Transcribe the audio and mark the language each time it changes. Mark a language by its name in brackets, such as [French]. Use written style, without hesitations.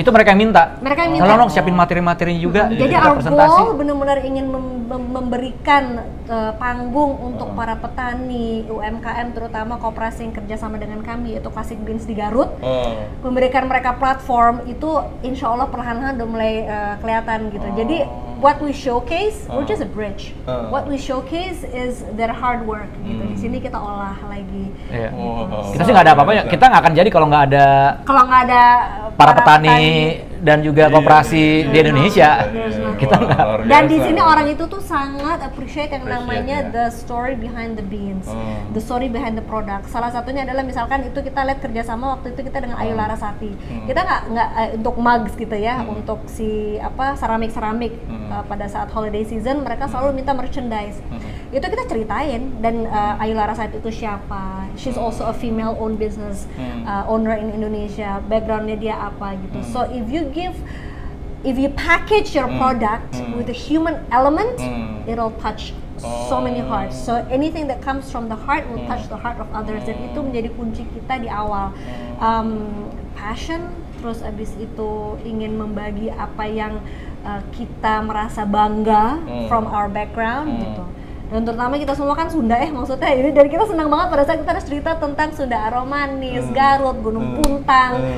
[Indonesian] itu mereka yang minta. Tolong siapin materi-materinya juga. Jadi [English] our goal [Indonesian] benar-benar ingin memberikan panggung untuk para petani UMKM, terutama koperasi yang kerjasama dengan kami, yaitu Classic Beans di Garut. Memberikan mereka platform itu, insya Allah perlahan-lahan udah mulai kelihatan gitu. [English] Jadi what we showcase, we're just a bridge. What we showcase is their hard work gitu. [Indonesian] Di sini kita olah lagi. Gitu. Kita sih nggak ada apa-apanya. Kita nggak akan jadi kalau nggak ada para petani dan juga koperasi di Indonesia. Kita nggak. Dan di sini orang itu tuh sangat appreciate yang namanya [English] the story behind the beans, the story behind the product. [Indonesian] Salah satunya adalah misalkan itu kita lihat kerjasama waktu itu kita dengan Ayu Larasati. Kita nggak untuk mugs gitu ya, untuk si seramik pada saat holiday season mereka selalu minta merchandise. Itu kita ceritain, dan Ayu Larasati itu siapa? [English] She's also a female owned business owner in Indonesia. [Indonesian] Backgroundnya dia apa gitu. [English] So if you package your product with a human element, it'll touch so many hearts. So anything that comes from the heart will touch the heart of others. [Indonesian] Dan itu menjadi kunci kita di awal. Passion, terus abis itu ingin membagi apa yang kita merasa bangga [English] from our background [Indonesian] gitu. Dan terutama kita semua kan Sunda maksudnya ini, dari kita senang banget pada saat kita harus cerita tentang Sunda Aromanis, Garut, Gunung Puntang.